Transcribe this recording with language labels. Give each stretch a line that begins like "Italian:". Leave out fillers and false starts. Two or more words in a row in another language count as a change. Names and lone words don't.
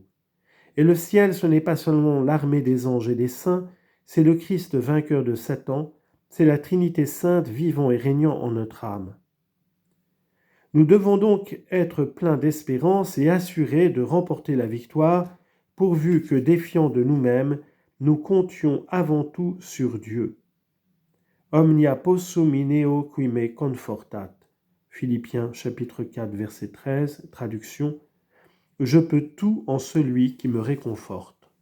French: Et le ciel, ce n'est pas seulement l'armée des anges et des saints, c'est le Christ vainqueur de Satan, c'est la Trinité sainte vivant et régnant en notre âme. Nous devons donc être pleins d'espérance et assurés de remporter la victoire, pourvu que, défiant de nous-mêmes, nous comptions avant tout sur Dieu.
Latin: Omnia possum in eo qui me confortat.
French: Philippiens chapitre 4 verset 13, traduction. Je peux tout en celui qui me réconforte.